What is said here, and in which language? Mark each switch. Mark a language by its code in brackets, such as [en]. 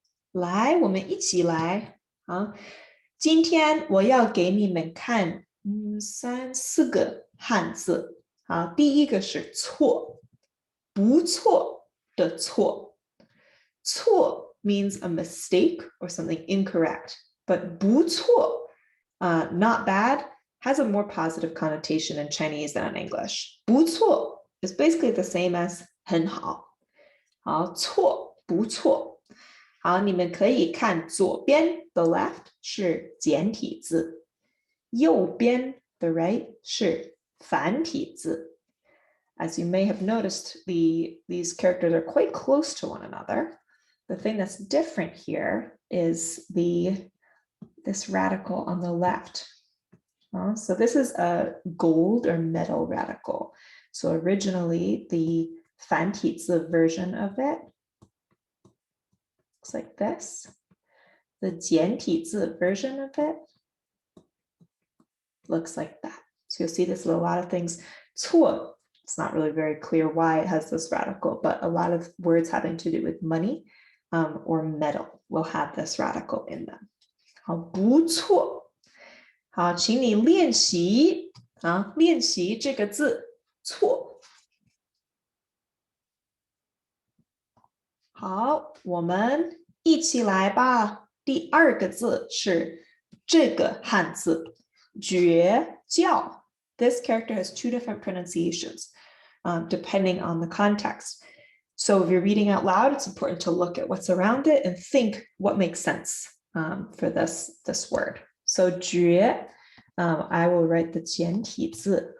[zh] 来，我们一起来。好，今天我要给你们看3、4个汉字。好，第一个是错，不错的错。 [en] 错 means a mistake or something incorrect, but 不错, not bad, has a more positive connotation in Chinese than in English. 不错 is basically the same as 很好。 [zh] 好，错，不错。好，你们可以看左边 [en] the left [zh] 是简体字，右边 [en] the right [zh] 是繁体字。 [en] As you may have noticed, these characters are quite close to one another. The thing that's different here is this radical on the left. So this is a gold or metal radical. So originally the 繁体字 version of it looks like this. The 简体字 version of it looks like that. So you'll see this with a lot of things. 错, it's not really very clear why it has this radical, but a lot of words having to do with money or metal will have this radical in them. [zh] 好，不错。好，请你练习啊，练习这个字错。好，我们一起来吧。第2个字是这个汉字，绝叫。 [en] This character has 2 different pronunciations, depending on the context. So if you're reading out loud, it's important to look at what's around it and think what makes sense for this word. So 绝, I will write the 简体字。